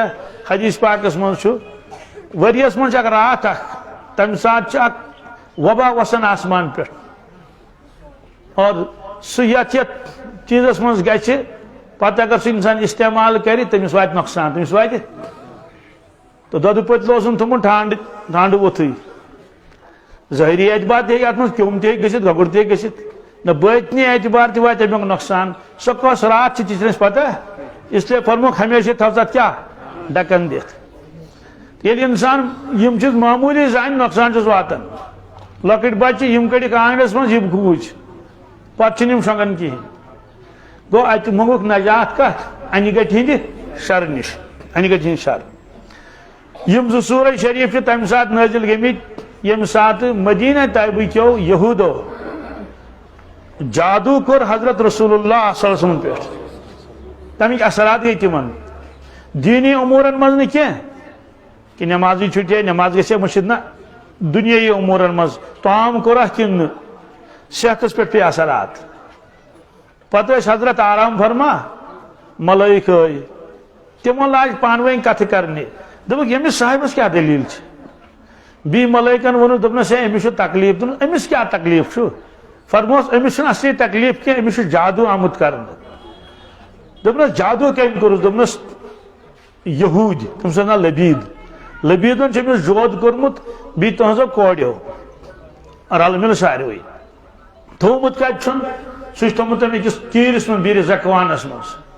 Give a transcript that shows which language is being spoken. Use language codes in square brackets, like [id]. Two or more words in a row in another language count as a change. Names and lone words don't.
[ks] حدیث پاکس منٛز چھُ ؤریس منٛز چھِ اکھ راتھ اکھ تمہِ ساتہٕ چھِ اکھ وبا وسان آسمان پٮ۪ٹھ اور سُہ یتھ چیٖزس منٛز گژھِ پتہٕ اگر سُہ انسان استعمال کرِ تٔمِس واتہِ نۄقصان تٔمِس واتہِ تہٕ دۄدٕ پٔتلہٕ اوسُن تھوٚمُت ٹھانڈٕ ووٚتھٕے ظٲہری اعتبار تہِ ہیٚکہِ اتھ منٛز کیوٚم تہِ ہیٚکہِ گٔژھِتھ گگُر تہِ ہیٚکہِ گٔژھِتھ نہ بٲطنی اعتبار تہِ واتہِ امیُک نۄقصان سۄ کۄس رات چھِ تہِ چھنہٕ اَسہِ پتہ [ur] اس لیے [ks] فرموکھ ہمیشہ تھاو ژٕ اتھ کیٛاہ ڈکن دِتھ ییٚلہِ انسان یم چیز معمولی زانہِ نۄقصان چھُس واتان لۄکٕٹۍ بچہِ یم کڑِکھ آنگنس منٛز یم کھوٗژ پتہٕ چھِنہٕ یم شۄنگان کِہیٖنۍ گوٚو اتہِ منٛگُکھ نجات کتھ انہِ گٹہِ ہٕنٛدِ شرٕ نِش انہِ گٹہِ ہٕنٛدۍ شر یم زٕ سورہ شریف چھِ تمہِ ساتہٕ نٲزِل گٔمٕتۍ ییٚمہِ ساتہٕ مدینہ طیبہٕکیو یہوٗدو جادو کوٚر حضرت رسول اللہ [ar] صلی اللہ علیہ وسلم [ks] پٮ۪ٹھ تمِکۍ اثرات گٔے تِمن دیٖنی اموٗرن منٛز نہٕ کینٛہہ کہ نمازی چھُٹے نماز گژھِ مٔشِد نہ دُنیٲیی اموٗرن منٛز طعام کوٚرکھ کِنہٕ نہٕ صحتس پٮ۪ٹھ پیٚیہِ اثرات پتہٕ ٲسۍ حضرت آرام فرما ملٲیِک ٲے تِمو لاج پانہٕ ؤنۍ کتھٕ کرنہِ دوٚپُکھ ییٚمِس صاحبس کیٛاہ دٔلیٖل چھِ بیٚیہِ ملٲیکن ووٚنُکھ دوٚپنس ہے أمِس چھُ تکلیٖف دوٚپُن أمِس کیٛاہ تکلیٖف چھُ فرموس أمِس چھُنہٕ اصلی تکلیٖف کینٛہہ أمِس چھُ جادو آمُت کرنہٕ دوٚپنس جادو کٔمۍ کوٚرُس دوٚپنس یہوٗدۍ تٔمۍ سُنٛد ناو لبیٖدن چھُ أمِس جود کوٚرمُت بیٚیہِ تُہنٛزو کوریو رلہٕ مِلہٕ ساروٕے تھوٚومُت کتہِ چھُن سُہ چھُ تھوٚومُت تٔمۍ أکِس کیٖرِس منٛز بیٖرِس زکوانس منٛز